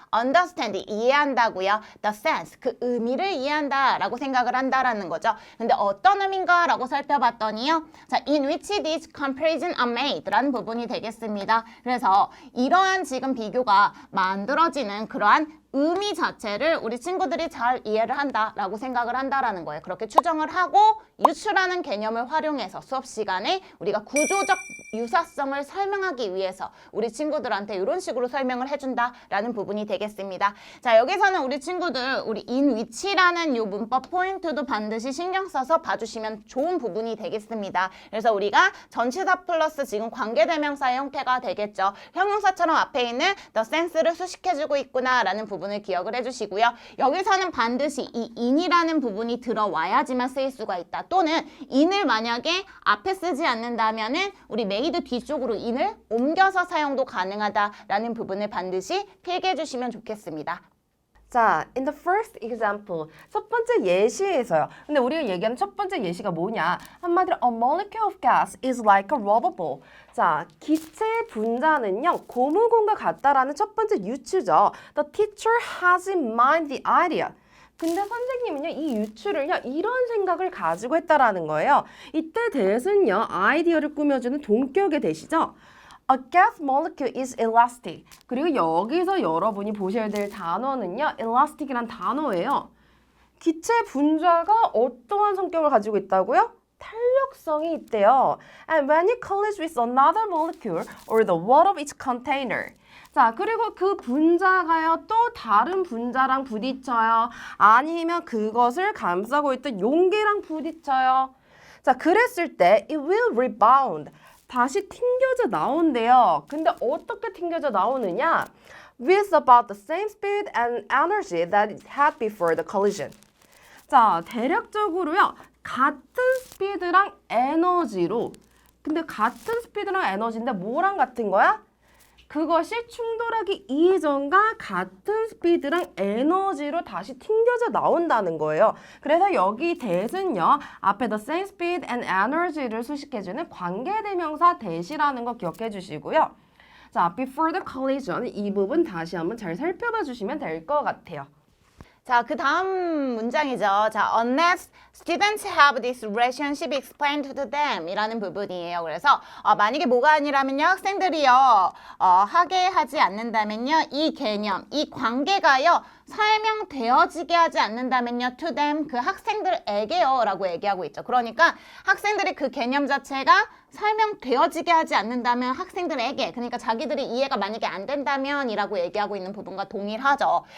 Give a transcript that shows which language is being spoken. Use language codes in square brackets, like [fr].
[ko] understand, 이해한다고요. The sense, 그 의미를 이해한다라고 생각을 한다라는 거죠. 근데 어떤 의미인가라고 살펴봤더니요. 자, [en] in which these comparison are made [ko] 라는 부분이 되겠습니다. 그래서 이러한 지금 비교가 만들어지는 그러한 의미 자체를 우리 친구들이 잘 이해를 한다라고 생각을 한다라는 거예요. 그렇게 추정을 하고 유추라는 개념을 활용해서 수업 시간에 우리가 구조적 유사성을 설명하기 위해서 우리 친구들한테 이런 식으로 설명을 해준다라는 부분이 되겠습니다. 자, 여기서는 우리 친구들 우리 in which라는 요 문법 포인트도 반드시 신경 써서 봐주시면 좋은 부분이 되겠습니다. 그래서 우리가 전치사 플러스 지금 관계대명사의 형태가 되겠죠. 형용사처럼 앞에 있는 the sense를 수식해주고 있구나라는 부분을 기억을 해주시고요. 여기서는 반드시 이 in이라는 부분이 들어와야지만 쓰일 수가 있다. 또는 in을 만약에 앞에 쓰지 않는다면은 우리 made 뒤쪽으로 in을 옮겨서 사용도 가능하다라는 부분을 반드시 필기해 주시면 좋겠습니다. 자, [en] in the first example, [ko] 첫 번째 예시에서요. 근데 우리가 얘기하는 첫 번째 예시가 뭐냐? 한마디로 [en] a molecule of gas is like a rubber ball. [ko] 자, 기체의 분자는요, 고무공과 같다라는 첫 번째 유추죠. [en] The teacher has in mind the idea. [ko] 근데 선생님은요, 이 유추를요, 이런 생각을 가지고 했다라는 거예요. 이때 대신요, 아이디어를 꾸며주는 동격의 대시죠. [en] A gas molecule is elastic. [ko] 그리고 여기서 여러분이 보셔야 될 단어는요, elastic이란 단어예요. 기체 분자가 어떠한 성격을 가지고 있다고요? 탄력성이 있대요. [en] And when it collides with another molecule or the wall of its container. [ko] 자, 그리고 그 분자가요, 또 다른 분자랑 부딪혀요. 아니면 그것을 감싸고 있던 용기랑 부딪혀요. 자, 그랬을 때 [en] it will rebound. [ko] 다시 튕겨져 나온대요. 근데 어떻게 튕겨져 나오느냐? [en] With about the same speed and energy that it had before the collision. [ko] 자, 대략적으로요. 같은 스피드랑 에너지로 근데 같은 스피드랑 에너지인데 뭐랑 같은 거야? 그것이 충돌하기 이전과 같은 스피드랑 에너지로 다시 튕겨져 나온다는 거예요. 그래서 여기 that은요. 앞에 [en] the same speed and energy [ko] 를 수식해주는 관계대명사 that이라는 거 기억해 주시고요. 자, [en] before the collision [ko] 이 부분 다시 한번 잘 살펴봐 주시면 될 것 같아요. 자, 그 다음 문장이죠. [en] 자, unless students have this relationship explained to them [ko] 이라는 부분이에요. 그래서 만약에 뭐가 아니라면요. 학생들이요. 하게 하지 않는다면요. 이 개념, 이 관계가요. 설명되어지게 하지 않는다면요. to them, 그 학생들에게요. 라고 얘기하고 있죠. 그러니까 학생들이 그 개념 자체가 설명되어지게 하지 않는다면 학생들에게, 그러니까 자기들이 이해가 만약에 안 된다면 이라고 얘기하고 있는 부분과 동일하죠.